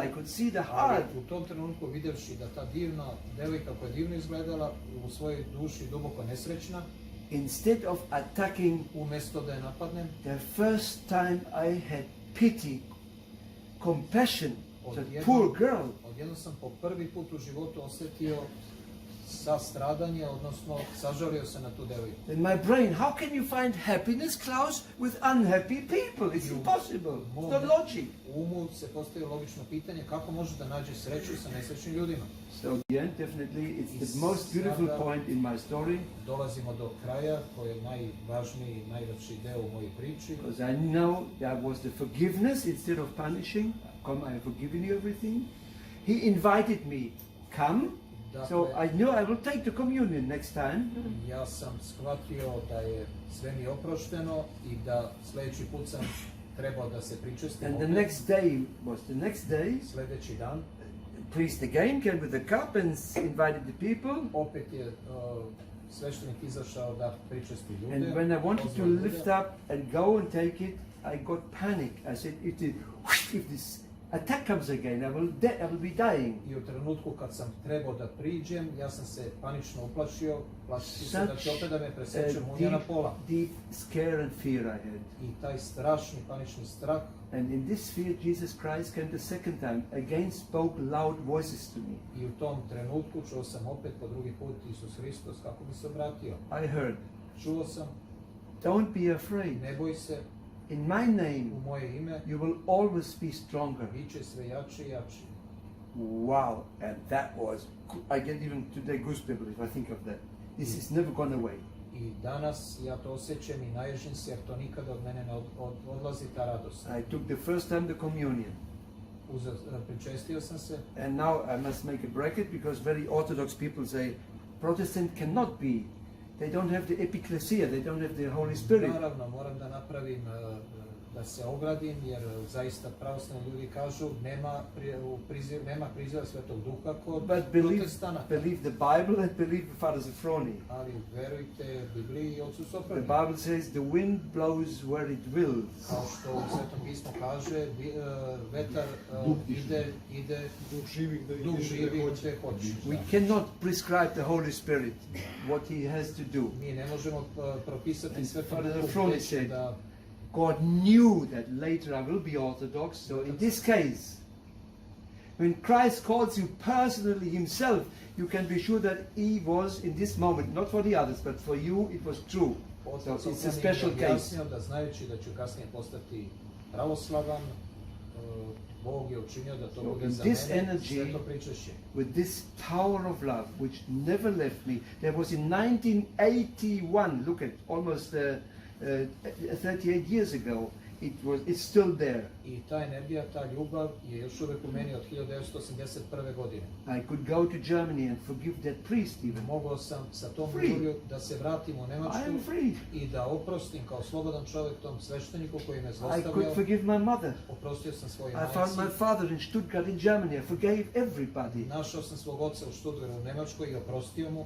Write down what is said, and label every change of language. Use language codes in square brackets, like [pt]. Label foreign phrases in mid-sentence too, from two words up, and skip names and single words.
[en] I could see the heart. [sr] U tom trenutku vidjevši da ta divna devojka koja je divno izgledala u svojoj duši duboko nesrećna, [en] instead of attacking, [sr] umjesto da je napadnem, [en] the first time I had pity, compassion, that poor girl. [sr] Odjednom sam po prvi put u životu osjetio stradanje, odnosno sažalio se na tu devojku. [en] In my brain, how can you find happiness, Klaus, with unhappy people? It's impossible. It's not logic. [sr] U umu se postaje logično pitanje kako možeš da nađeš sreću sa nesrećnim ljudima. [en] So at the end, definitely, it's the most beautiful point in my story. [sr] Dolazimo do kraja, koji je najvažniji, najlepši deo u mojoj priči. [en] Because I know there was the forgiveness instead of punishing. Come, I have forgiven you everything. He invited me, come. So I knew I will take the communion next time. [sr] Ja sam shvatio da je sve mi oprošteno i da sljedeći put sam trebao da se pričestim. [en] And the next day was the next day. [sr] Sljedeći dan. [en] Priest again came with the cup and invited the people. [sr] Opet je sveštenik izašao da pričesti ljude. [en] And when I wanted to lift up and go and take it, I got panic. I said, if this attack comes again, I will be dying. [sr] I u trenutku kad sam trebao da priđem, ja sam se panično uplašio, plašio se da će opet da me preseče munja na pola. [en] Deep scare and fear I had. [sr] I taj strašni panični strah. [en] And in this fear, Jesus Christ came the second time, again spoke loud voices to me. [sr] I u tom trenutku čuo sam opet po drugi put Isus Hristos kako mi se obratio. [en] I heard. [sr] Čuo sam. [en] Don't be afraid. [sr] Ne boj se. [en] In my name, [sr] u moje ime, [en] you will always be stronger. [sr] Biće sve jači i jači. [en] Wow, and that was, I get even today goosebumps if I think of that. This is never gone away. [sr] I danas ja to osjećam i naježim se jer to nikada od mene ne odlazi ta radost. [en] I took the first time the communion. [sr] Pričestio sam se. [en] And now I must make a bracket because very Orthodox people say Protestant cannot be. They don't have the ecclesia, they don't have the Holy Spirit. [sr] Naravno, moram da napravim, da se ogradim, jer zaista pravoslavni ljudi kažu nema priziva Svetog Duha kod protestana. [en] But believe the Bible and believe the Father Sophroni. [sr] Ali verujte Bibliji i Ocu Sophroni. [en] The Bible says the wind blows where it wills. [sr] Kao što u Svetom pismu kaže, vetar ide duh živi gdje hoće. [en] We cannot prescribe the Holy Spirit what he has to do. [sr] Mi ne možemo propisati Svetom Duhu da [en] God knew that later I will be Orthodox, so in this case, when Christ calls you personally himself, you can be sure that he was in this moment, not for the others, but for you, it was true. So it's a special case. [sr] Da znajući da ću kasnije postati pravoslavan, Bog je učinio da to bude za mene sveto pričešće. [en] With this power of love, which never left me, there was in 1981, look at almost 38 years ago, it's still there. [sr] I ta energija, ta ljubav je još uvijek u meni od 1981. godine. [en] I could go to Germany and forgive that priest even. [sr] Mogao sam sa tom ljubavlju da se vratim u Nemačku i da oprostim kao slobodan čovjek tom svešteniku koji me zlostavljao. [en] I could forgive my mother. [sr] Oprostio sam svojoj majci. [en] I found my father in Stuttgart in Germany. I forgave everybody. [sr] Našao sam svog oca u Stuttgartu u Nemačkoj i oprostio mu.